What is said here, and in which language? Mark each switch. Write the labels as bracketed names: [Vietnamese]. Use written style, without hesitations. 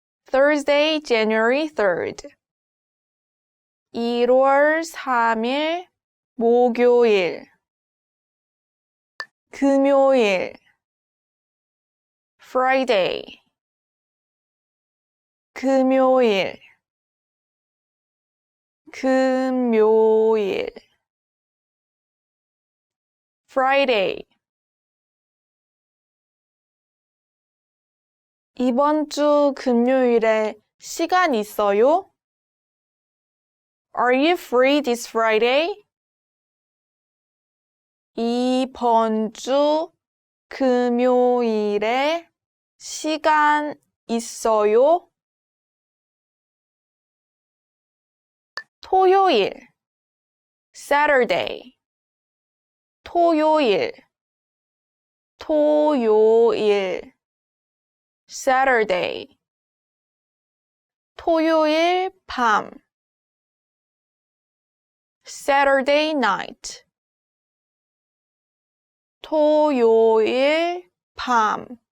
[English] Thursday, January 3rd [Korean] 1월 3일 목요일 금요일 Friday 금요일 금요일 Friday 이번 주 금요일에 시간 있어요? [English] Are you free this Friday? [Korean] 이번 주 금요일에 시간 있어요? 토요일 Saturday 토요일 토요일 Saturday 토요일 밤 [English] Saturday night [Korean] 토요일 밤